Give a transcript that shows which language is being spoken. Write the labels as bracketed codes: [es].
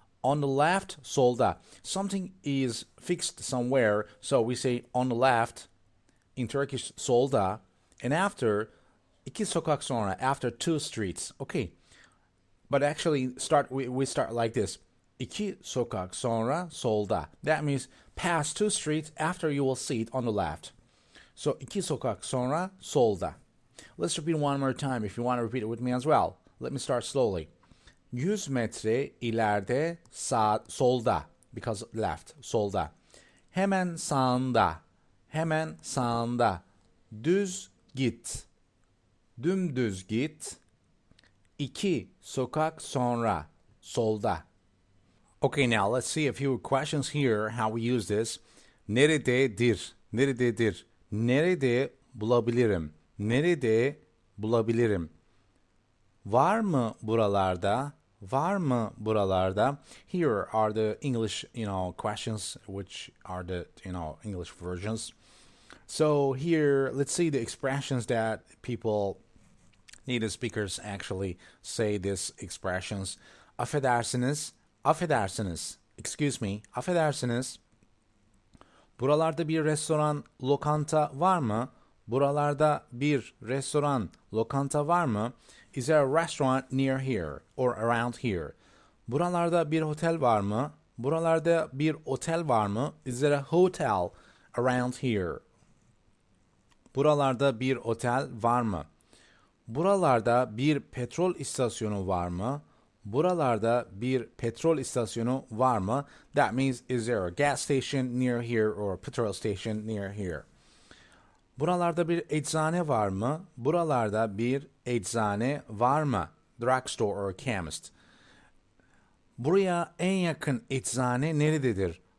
[en] On the left, solda. Something is fixed somewhere, so we say on the left, in Turkish, solda. And after, [tr] iki sokak sonra, [en] after 2 streets. Okay, but actually we start like this. [tr] İki sokak sonra solda. [en] That means pass 2 streets after you will see it on the left. [tr] So iki sokak sonra solda. [en] Let's repeat one more time if you want to repeat it with me as well. Let me start slowly. [tr] 100 metre ileride sağ solda, [en] because left, solda. [tr] Hemen sağında. Hemen sağında. Düz git. Dümdüz git. 2 sokak sonra solda. [en] Okay, now let's see a few questions here, how we use this. [tr] Nerededir? Nerededir? Nerede bulabilirim? Nerede bulabilirim? Var mı buralarda? Var mı buralarda? [en] Here are the English, questions, which are the, English versions. So here, let's see the expressions that people, native speakers actually say these expressions. [tr] Affedersiniz, affedersiniz. [en] Excuse me, [tr] affedersiniz. Buralarda bir restoran, lokanta var mı? Buralarda bir restoran, lokanta var mı? [en] Is there a restaurant near here or around here? [tr] Buralarda bir otel var mı? Buralarda bir otel var mı? [en] Is there a hotel around here? [tr] Buralarda bir otel var mı? Buralarda bir petrol istasyonu var mı? Buralarda bir petrol istasyonu var mı? [en] That means, is there a gas station near here or a petrol station near here? [tr] Buralarda bir eczane var mı? Buralarda bir eczane var mı? [en] Drugstore or chemist. [tr] Buraya en yakın eczane nerededir?